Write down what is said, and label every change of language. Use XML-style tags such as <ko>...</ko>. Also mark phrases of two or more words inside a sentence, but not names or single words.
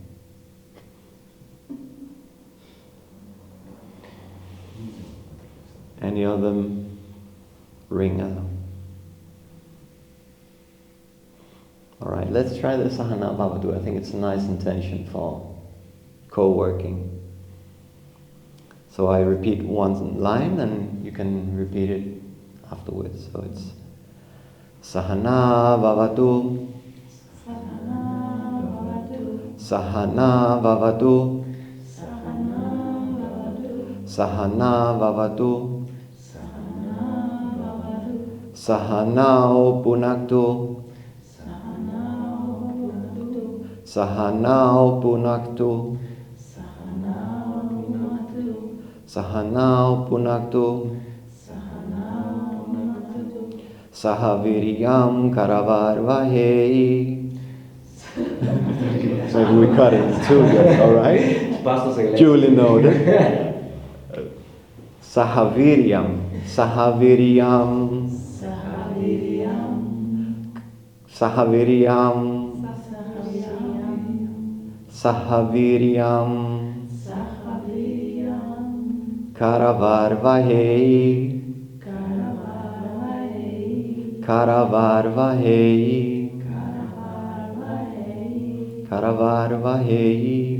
<en>Any of them ring a... Alright, let's try the Sahana Bhavatu. I think it's a nice intention for co-working. So I repeat one line and you can repeat it afterwards. So it's</en> <sa>Sahana Bhavatu, Sahana Bhavatu, Sahana Bhavatu, Sahanao Punaktu, Sahanao Punaktu, Sahanao Punaktu, Sahaviryam Karavarvahei.</sa> <en>Maybe we cut it in two, alright? Duly noted.</en> <sa>Sahaviryam, Sahaviryam, Sahaviryam, Sahaviryam, Karavarvahei, Karavarvahei, Karavarvahei.</sa>